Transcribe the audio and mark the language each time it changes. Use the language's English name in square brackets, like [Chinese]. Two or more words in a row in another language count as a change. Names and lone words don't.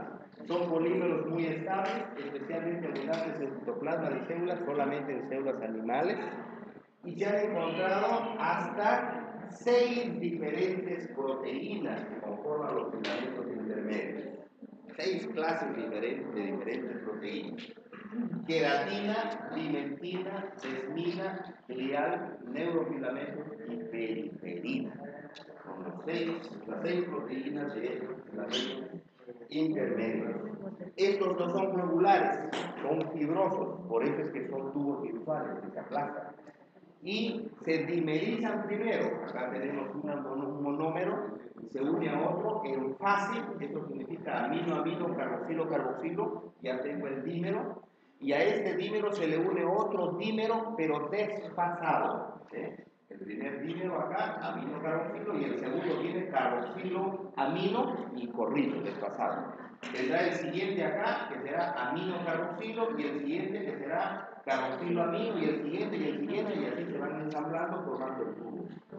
[Spanish] Son polímeros muy estables, especialmente abundantes en citoplasma de células, solamente en células animales, y se han encontrado hasta 6 diferentes proteínas que conforman los filamentos intermedios. 6 clases diferentes de diferentes proteínas: queratina, pimentina, desmina, glial, neurofilamentos y periferina. Son las 6 proteínas de estos filamentos intermedios. Estos no son globulares, son fibrosos, por eso es que son tubos virtuales que se aplastan. Y se dimerizan primero. Acá tenemos un monómero, se une a otro en fase, esto significa amino-amino, carboxilo-carboxilo, ya tengo el dímero, y a este dímero se le une otro dímero, pero desfasado. El primer dímero acá, amino-carboxilo, y el segundo tiene carboxilo-amino y corrido, desfasado. Tendrá el siguiente acá, que será amino-carboxilo, y el siguiente que será carboxilo-amino, y el siguiente, y así se van ensamblando formando el tubo.